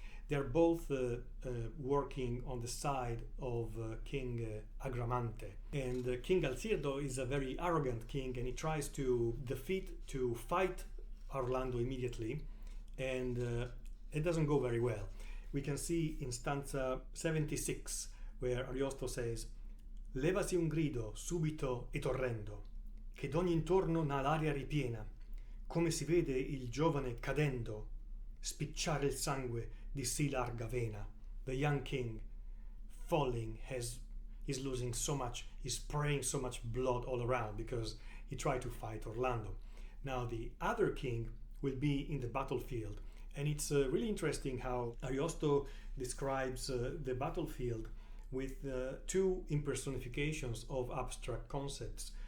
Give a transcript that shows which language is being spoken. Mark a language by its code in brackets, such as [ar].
[en] They're both working on the side of King Agramante. And King Alzirdo is a very arrogant king, and he tries to fight Orlando immediately, and it doesn't go very well. We can see in stanza 76 where Ariosto says [it] levasi un grido subito e torrendo che d'ogni intorno n'ha l'aria ripiena come si vede il giovane cadendo spicciare il sangue di sì larga vena. [en] The young king falling he's losing so much, he's spraying so much blood all around because he tried to fight Orlando. Now the other king will be in the battlefield, and it's really interesting how Ariosto describes the battlefield with two impersonifications of abstract concepts.